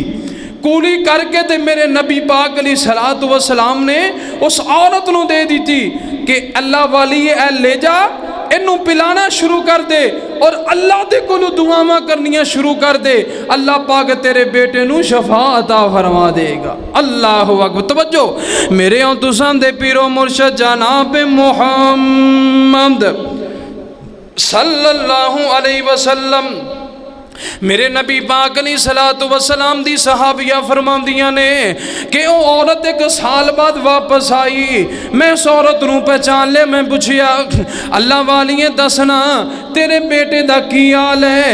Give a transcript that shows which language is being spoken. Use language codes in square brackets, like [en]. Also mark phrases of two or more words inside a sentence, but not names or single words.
[pa] کولی کرکے تے میرے نبی پاک [ar] علیه الصلاة والسلام [pa] نے اس عورت نوں دے دی تھی کہ اللہ والی اے لے جا اینوں پلانا شروع کر دے اور اللہ دے کولوں دعاواں کرنیاں شروع کر دے، اللہ پاک تیرے بیٹے نوں شفا عطا فرما دیگا. [ar] الله أكبر. [pa] توجہ میرے اور تساں دے پیرو مرشد جناب محمد [ar] صلى الله عليه وسلم [pa] میرے نبی پاک [ar] علیه الصلاة والسلام [pa] دی صحابیہ فرماندیاں نے کہ او عورت اک سال بعد واپس آئی. میں اس عورت نوں پہچان لیا. میں پچھیا اللہ والیے دسنا تیرے بیٹے دا کی حال ہے.